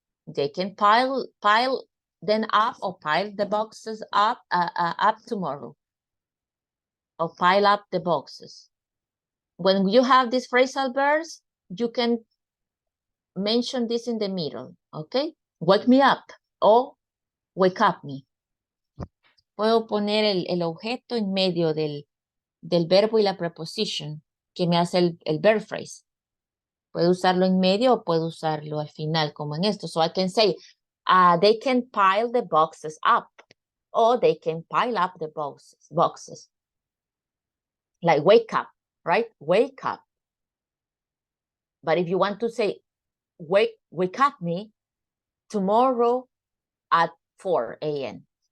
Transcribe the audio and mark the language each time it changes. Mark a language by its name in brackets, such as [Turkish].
[English] They can pile them up or pile the boxes up tomorrow. Or pile up the boxes. When you have these phrasal verbs, you can mention this in the middle, okay? Wake me up o wake up me. [Spanish] Puedo poner el objeto en medio del verbo y la preposition que me hace el verb phrase. Puedo usarlo en medio o puedo usarlo al final, como en esto. [English] So I can say, they can pile the boxes up. Or they can pile up the boxes. Like wake up, right? Wake up. But if you want to say, wake up me tomorrow at 4 a.m.